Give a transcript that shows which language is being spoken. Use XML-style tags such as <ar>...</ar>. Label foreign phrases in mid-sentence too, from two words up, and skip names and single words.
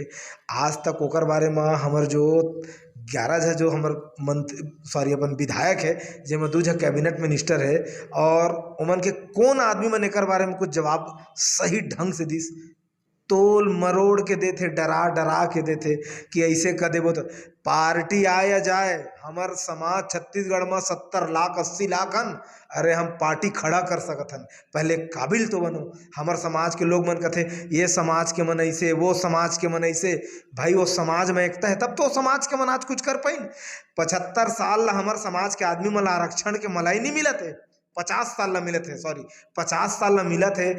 <hne>आज तक ओकर बारे में हमर जो 11 झा जो हमर मंत्री सॉरी अपन विधायक है जेमा 2 झा</hne> <en>cabinet minister</en> <hne>है और ओमन के कौन आदमी मन एकर बारे में कुछ जवाब सही ढंग से दिस तोल मरोड़ के देते डरा डरा के देते कि ऐसे कर देबो तो पार्टी आए या जाए हमार समाज छत्तीसगढ़ में 70 लाख 80 लाख हन। अरे हम पार्टी खड़ा कर सकत हन पहले काबिल तो बनो। हमार समाज के लोग मन कथे ये समाज के मन ऐसे वो समाज के मन ऐसे भाई वो समाज में एकता है तब तो समाज के मन आज कुछ कर पाइन। 75 साल ला हमार समाज के आदमी मन आरक्षण के मलाई नहीं मिलत है 50 साल ला मिलत है 50 साल ला मिलत है।</hne>